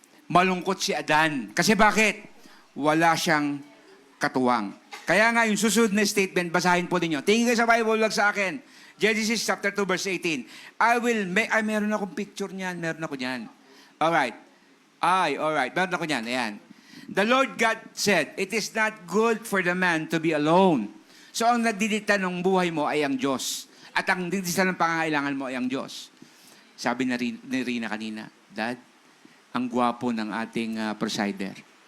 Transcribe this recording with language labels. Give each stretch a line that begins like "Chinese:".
Filipino: Malungkot si Adan. Kasi bakit? Wala siyang katuwang. Kaya nga, yung susunod na statement, basahin po ninyo. Tingin kayo sa Bible, wag sa akin. Genesis chapter 2, verse 18. Meron akong picture niyan. Meron ako niyan. Alright. Alright. Meron ako niyan. Ayan.
English: The Lord God said, it is not good for the man to be alone.
Filipino: So, ang nagdidikta ng buhay mo ay ang Diyos. At ang nagdidikta ng pangangailangan mo ay ang Diyos. Sabi ni Rina kanina, Dad, ang gwapo ng ating presider.